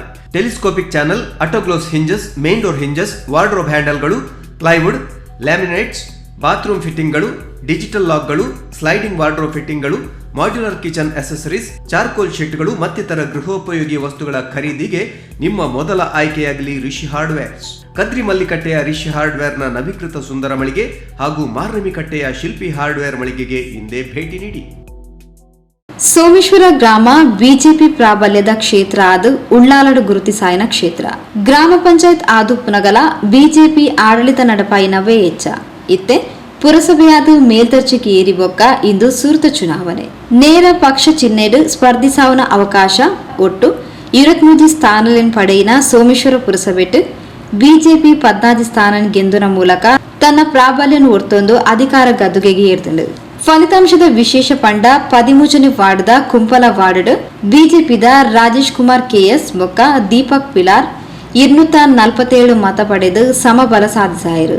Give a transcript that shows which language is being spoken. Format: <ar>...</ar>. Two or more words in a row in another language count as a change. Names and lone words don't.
<en>telescopic channel, autogloss hinges, main door hinges, wardrobe</en> <kn>ಹ್ಯಾಂಡಲ್ಗಳು,</kn> <en>plywood, laminates, bathroom</en> <kn>ಫಿಟ್ಟಿಂಗ್ಗಳು, ಡಿಜಿಟಲ್ ಲಾಕ್ಗಳು,</kn> <en>sliding wardrobe</en> <kn>ಫಿಟ್ಟಿಂಗ್ಗಳು,</kn> <en>modular kitchen accessories, charcoal</en> <kn>ಶೀಟ್ಗಳು ಮತ್ತಿತರ ಗೃಹೋಪಯೋಗಿ ವಸ್ತುಗಳ ಖರೀದಿಗೆ ನಿಮ್ಮ ಮೊದಲ ಆಯ್ಕೆಯಾಗಲಿ ರಿಷಿ ಹಾರ್ಡ್ವೇರ್ಸ್. ಕದ್ರಿ ಮಲ್ಲಿಕಟ್ಟೆಯ ರಿಷಿ ಹಾರ್ಡ್ವೇರ್ನ ನವೀಕೃತ ಸುಂದರ ಮಳಿಗೆ ಹಾಗೂ ಮಾರ್ನಮಿಕಟ್ಟೆಯ ಶಿಲ್ಪಿ ಹಾರ್ಡ್ವೇರ್ ಮಳಿಗೆಗೆ ಹಿಂದೆ ಭೇಟಿ ನೀಡಿ.</kn> <tcy>ಸೋಮೇಶ್ವರ ಗ್ರಾಮ ಬಿಜೆಪಿ ಪ್ರಾಬಲ್ಯದ ಕ್ಷೇತ್ರ ಆದು ಉಳ್ಳಾಲಡು ಗುರುತಿಸಾಯನ ಕ್ಷೇತ್ರ. ಗ್ರಾಮ ಪಂಚಾಯತ್ ಆದು ಪುನಗಲ ಬಿಜೆಪಿ ಆಡಳಿತ ನಡಪಾಯಿನವೇ ಹೆಚ್ಚ ಇತ್ತೆ ಪುರಸಭೆಯಾದು ಮೇಲ್ದರ್ಜೆಗೆ ಏರಿ ಬೊಕ್ಕ ಇಂದು ಸೂರ್ತ ಚುನಾವಣೆ ನೇರ ಪಕ್ಷ ಚಿಹ್ನೆಡು ಸ್ಪರ್ಧಿಸಾವನ ಅವಕಾಶ ಒಟ್ಟು 23 ಸ್ಥಾನಗಳನ್ನು ಪಡೆಯಿನ ಸೋಮೇಶ್ವರ ಪುರಸಭೆಟ್ಟು ಬಿಜೆಪಿ 14 ಸ್ಥಾನ ಗೆಂದುನ ಮೂಲಕ ತನ್ನ ಪ್ರಾಬಲ್ಯವನ್ನು ಹೊರ್ತೊಂದು ಅಧಿಕಾರ ಗದ್ದುಗೆಗೆ ಏರ್ದಂಡು. ಫಲಿತಾಂಶದ ವಿಶೇಷ ಪಂಡ 13ನೇ ವಾರ್ಡ್ದ ಕುಂಪಲ ವಾರ್ಡ್ ಬಿಜೆಪಿದ ರಾಜೇಶ್ ಕುಮಾರ್ ಕೆಎಸ್ ಮೊಕ್ಕ ದೀಪಕ್ ಪಿಲಾರ್ 247 ಮತ ಪಡೆದು ಸಮಬಲ ಸಾಧಿಸಾಯಿರು.</tcy>